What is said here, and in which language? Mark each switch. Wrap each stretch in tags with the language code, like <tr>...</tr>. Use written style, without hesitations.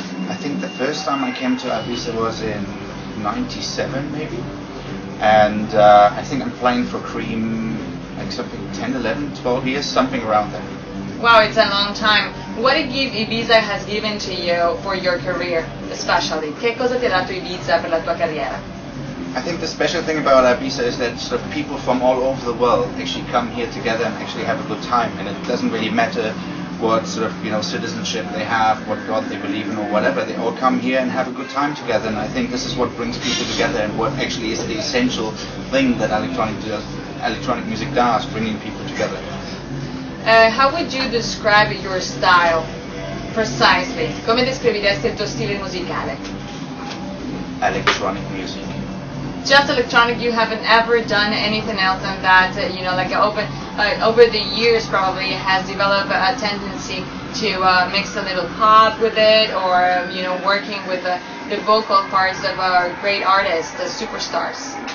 <en>I think the first time I came to Ibiza was in '97 maybe, and I think I'm playing for Cream like something 10, 11, 12 years, something around there. Wow, it's a long time. What a gift Ibiza has given to you for your career, especially.</en> <it>Che cosa ti ha dato Ibiza per la tua carriera?</it> <en>I think the special thing about Ibiza is that sort of people from all over the world actually come here together and actually have a good time, and it doesn't really matter what sort of citizenship they have, what God they believe in or whatever. They all come here and have a good time together, and I think this is what brings people together and what actually is the essential thing that electronic music does, bringing people together. How would you describe your style precisely?</en> <it>Come descriveresti il tuo stile musicale?</it> <en>Electronic music. Just electronic. You haven't ever done anything else than that. Like over the years, probably has developed a tendency to mix a little pop with it, or working with the vocal parts of great artists, the superstars.</en>